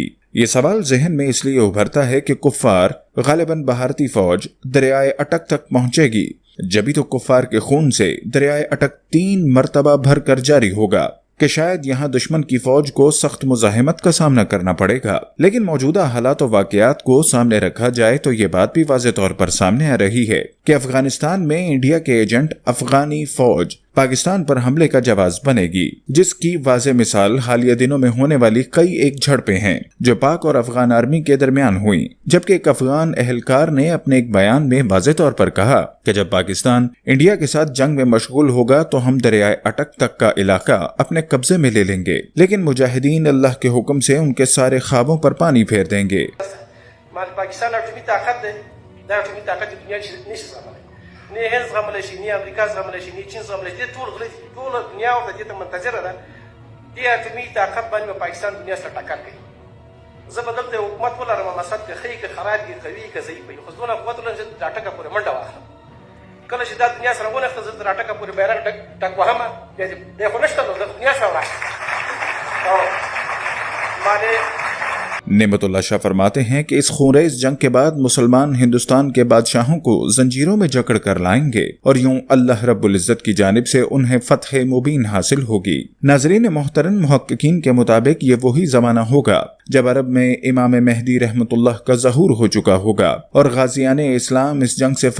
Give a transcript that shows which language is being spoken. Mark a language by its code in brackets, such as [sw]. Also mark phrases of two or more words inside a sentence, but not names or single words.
[ur] یہ سوال ذہن میں اس لیے ابھرتا ہے کہ کفار غالباً بھارتی فوج دریائے اٹک تک پہنچے گی، جبھی تو کفار کے خون سے دریائے اٹک 3 مرتبہ بھر کر جاری ہوگا کہ شاید یہاں دشمن کی فوج کو سخت مزاحمت کا سامنا کرنا پڑے گا۔ لیکن موجودہ حالات و واقعات کو سامنے رکھا جائے تو یہ بات بھی واضح طور پر سامنے آ رہی ہے کہ افغانستان میں انڈیا کے ایجنٹ افغانی فوج پاکستان پر حملے کا جواب بنے گی، جس کی واضح مثال حالیہ دنوں میں ہونے والی کئی ایک جھڑپیں ہیں جو پاک اور افغان آرمی کے درمیان ہوئی. جبکہ ایک افغان اہلکار نے اپنے ایک بیان میں واضح طور پر کہا کہ جب پاکستان انڈیا کے ساتھ جنگ میں مشغول ہوگا تو ہم دریائے اٹک تک کا علاقہ اپنے قبضے میں لے لیں گے، لیکن مجاہدین اللہ کے حکم سے ان کے سارے خوابوں پر پانی پھیر دیں گے. [ps] पाकिस्तान اټومي طاقت دی، دا اټومي طاقت د دنیا نشي زغملی، نه هند زغملی شي، نه امریکا زغملی شي، نه چین زغملی شي، ټول غلي دي، ټول دنیا ورته دې ته منتظره ده. دې اټومي طاقت باندې پاکستان دنیا سره ټکر کوي. زه به دلته حکومت ولرم، مسد که ښه که خراب وي، قوي که ضعیف وي، خو دونه قوت ولرم چې د راټکه پورې منډه واخلم. کله چې دا دنیا سره ونښته زه د راټکه پورې بیرغ ټک وهمه، بیا خو نشته نو د دنیا سره ولاړ او مانې [ur] نعمت اللہ شاہ فرماتے ہیں کہ اس خونریز جنگ کے بعد مسلمان ہندوستان کے بادشاہوں کو زنجیروں میں جکڑ کر لائیں گے اور یوں اللہ رب العزت کی جانب سے انہیں فتح مبین حاصل ہوگی. ناظرین محترم، محققین کے مطابق یہ وہی زمانہ ہوگا جب عرب میں امام مہدی رحمۃ اللہ کا ظہور ہو چکا ہوگا اور غازیان اسلام اس جنگ سے